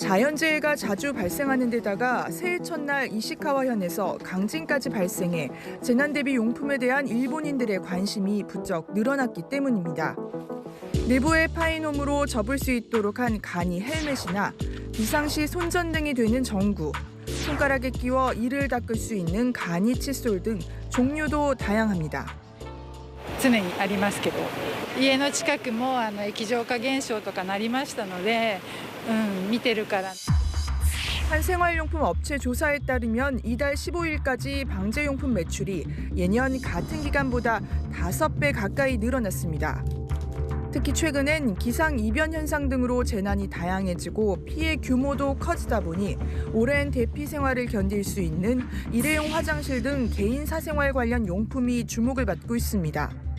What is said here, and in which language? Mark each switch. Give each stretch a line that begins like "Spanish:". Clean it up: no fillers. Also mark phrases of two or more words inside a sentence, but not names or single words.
Korean: 자연재해가 자주 발생하는 데다가 새해 첫날 이시카와현에서 강진까지 발생해 재난 대비 용품에 대한 일본인들의 관심이 부쩍 늘어났기 때문입니다. 내부에 파이놈으로 접을 수 있도록 한 간이 헬멧이나 비상시 손전등이 되는 전구, 손가락에 끼워 이를 닦을 수 있는 간이 칫솔 등 종류도 다양합니다.
Japanese: 常にありますけど、家の近くも液状化現象とかなりましたので、見てるから。
Korean: 한 생활용품 업체 조사에 따르면 이달 15일까지 방제용품 매출이 예년 같은 기간보다 5배 가까이 늘어났습니다. 특히 최근엔 기상이변 현상 등으로 재난이 다양해지고 피해 규모도 커지다 보니 오랜 대피 생활을 견딜 수 있는 일회용 화장실 등 개인 사생활 관련 용품이 주목을 받고 있습니다.